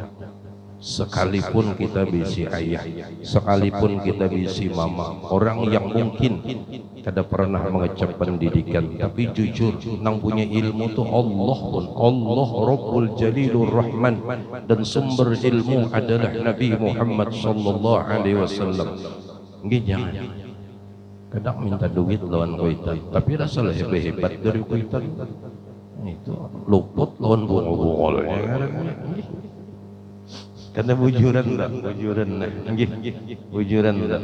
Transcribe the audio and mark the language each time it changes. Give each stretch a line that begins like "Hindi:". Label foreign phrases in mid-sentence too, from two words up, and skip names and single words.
Banjar: Sekalipun kita bisi ayah, sekalipun kita bisi mama, orang yang mungkin kada pernah mengecap pendidikan, tapi jujur nang punya ilmu tuh Allah pun, Allah Rabbul Jalilur Rahman, dan sumber ilmu adalah Nabi Muhammad
Arabic: صلى الله عليه وسلم.
Banjar: Nggih, jangan kadang minta duit lawan kuitan, tapi rasa lebih hebat dari kuitan. Itu luput lawan bungol. Karena bujuran lah, bujuran lah.